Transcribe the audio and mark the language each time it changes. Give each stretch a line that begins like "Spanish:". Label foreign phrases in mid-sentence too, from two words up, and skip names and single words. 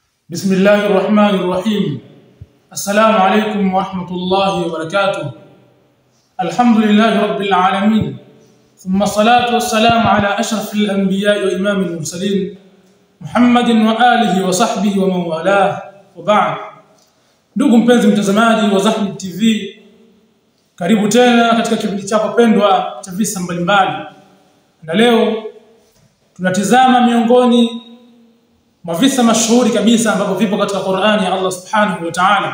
Arabic: بسم الله الرحمن الرحيم. السلام عليكم ورحمة الله وبركاته. الحمد لله رب العالمين، ثم الصلاة والسلام على أشرف الأنبياء وإمام المرسلين محمد وآله وصحبه ومن والاه، وبعد.
Swahili: Ndugu mpenzi mtazamaji wa Zahmid TV, karibu tena katika kipindi chako pendwa cha visa mbalimbali. Na leo tunatizama miongoni mwa visa mashuhuri kabisa ambavyo vipo katika Qur'ani ya Allah
Arabic: سبحانه وتعالى.